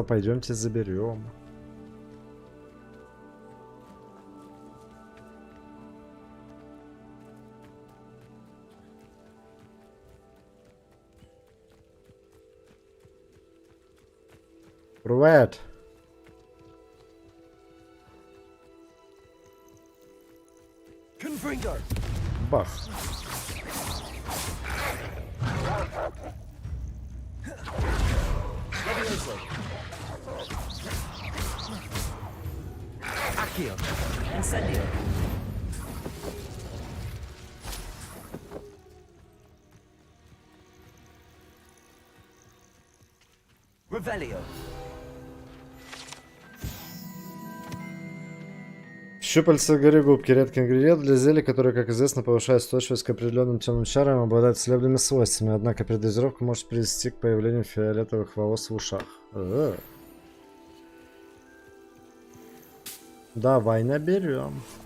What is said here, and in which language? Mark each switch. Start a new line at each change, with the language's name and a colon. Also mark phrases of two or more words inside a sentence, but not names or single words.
Russian: Пойдемте заберем. Привет. Confringo. Бах. Accio. Incendio. Revelio. Щупальца горы губки. Редкий ингредиент для зелий, который, как известно, повышает устойчивость к определенным темным чарам и обладает целебными свойствами. Однако передозировка может привести к появлению фиолетовых волос в ушах. Давай наберем.